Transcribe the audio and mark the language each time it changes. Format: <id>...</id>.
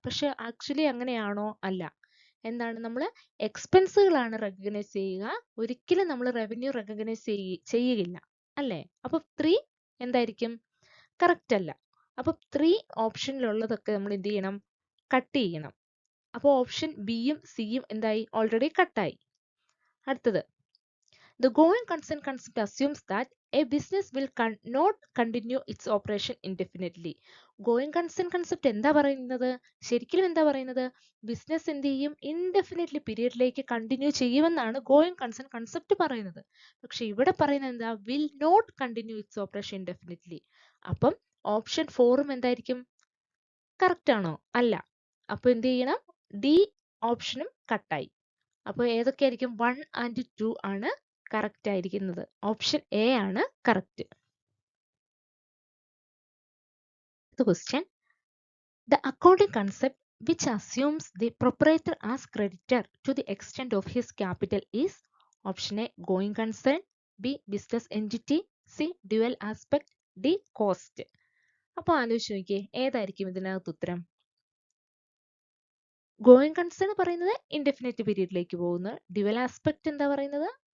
<ml>പക്ഷെ ആക്ച്വലി അങ്ങനെയാണോ? അല്ല. എന്താണ്, നമ്മൾ എക്സ്പെൻസുകളാണ് റെക്കഗ്നൈസ് ചെയ്യുക, ഒരിക്കലും നമ്മൾ റവന്യൂ റെക്കഗ്നൈസ് ചെയ്യുകയില്ല അല്ലേ? അപ്പൊ 3 എന്തായിരിക്കും? കറക്റ്റ് അല്ല. അപ്പൊ 3 ഓപ്ഷനിലുള്ളതൊക്കെ നമ്മൾ എന്ത് ചെയ്യണം? കട്ട് ചെയ്യണം. അപ്പോൾ ഓപ്ഷൻ ബിയും സിയും എന്തായി? ഓൾറെഡി കട്ടായി.</ml> <en>അടുത്തത്, the going concern concept assumes that a business will not continue its operation indefinitely. Going concern concept എന്താ പറയുന്നത്?</en> <ml>ശരിക്കും എന്താ പറയുന്നത്? ബിസിനസ് എന്ത് ചെയ്യും? ഇൻഡെഫിനിറ്റ്ലി പീരിയഡിലേക്ക് കണ്ടിന്യൂ ചെയ്യുമെന്നാണ് ഗോയിങ് കൺസേൺ കൺസെപ്റ്റ് പറയുന്നത്. പക്ഷെ ഇവിടെ പറയുന്നത് എന്താ?</ml> <en>Will not continue its operation indefinitely.</en> <ml>അപ്പം ഓപ്ഷൻ 4ഉം എന്തായിരിക്കും? കറക്റ്റ് ആണോ? അല്ല. അപ്പൊ എന്ത് ചെയ്യണം? ഡി ഓപ്ഷനും കട്ടായി. അപ്പോൾ ഏതൊക്കെയായിരിക്കും? 1 and 2 ആണ് കറക്റ്റ് ആയിരിക്കുന്നത്. ഓപ്ഷൻ എ ആണ് correct.</ml> <en>Question, the accounting concept which assumes the proprietor as creditor to the extent of his capital is option A going concern, B business entity, C dual aspect, D cost.</en> <ml>അപ്പോൾ ആലോചിച്ച് നോക്കിയേ, ഏതായിരിക്കും ഇതിനകത്ത് ഉത്തരം? Going concern പറയുന്നത് indefinite പീരീഡിലേക്ക് പോകുന്നു. Dual aspect എന്താ പറയുന്നത്?</ml>